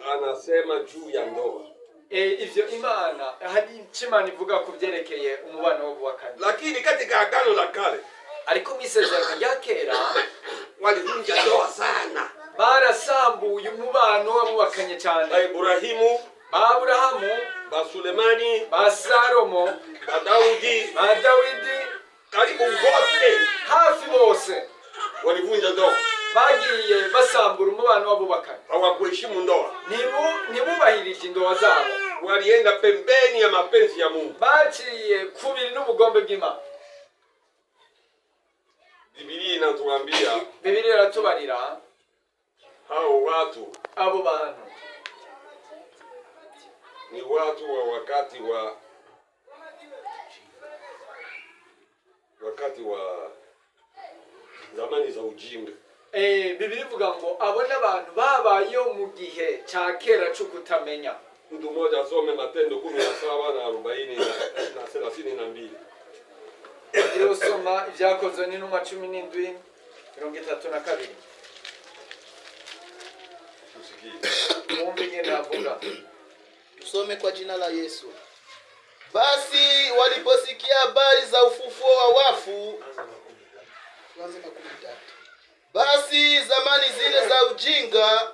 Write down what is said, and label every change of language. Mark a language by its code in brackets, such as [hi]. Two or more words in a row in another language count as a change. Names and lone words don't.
[sw] anasema juu ya ndoa. [rn] Ivyo Imana hari Imana ivuga ku byerekeye umubano w'ubakanye. [sw] Lakini katika Agano la Kale, [rn] ariko mu Isezerano rya Kera [sw] walivunja ndoa sana. [rn] Barasambuye umubano w'abubakanye cyane. [sw] Ibrahimu, [rn] Aburahamu, [sw] Sulemani, [rn] Salomo, [sw] Daudi, karibu wote [rn] hafi bose [sw] walivunja ndoa. [rn] Bagiye basambura umubano w'abubakanye. [sw] Hawakuheshimu ndoa. [rn] Ntibubahirije indoa zabo. [sw] Walienda pembeni ya mapenzi ya Mungu. [rn] Baciye kubiri n'ubugombe bw'Imana. [sw] Biblia inatuambia, [rn] Biblia iratubarira [sw] hao watu, [rn] abo bantu [sw] ni watu wa wakati wa zamani za ujinga. [rn] Biblia ivuga ngo abo n'abantu babayeho mu gihe cya kera cyo kutamenya. [sw] Mtu mmoja asome Matendo 17 na 40 na 32. [rn] Iyo soma ibyakozwe n'intumwa 17:32. [sw] Tusome kwa jina la Yesu. Basi waliposikia habari za ufufuo wa wafu, basi zamani zile za ujinga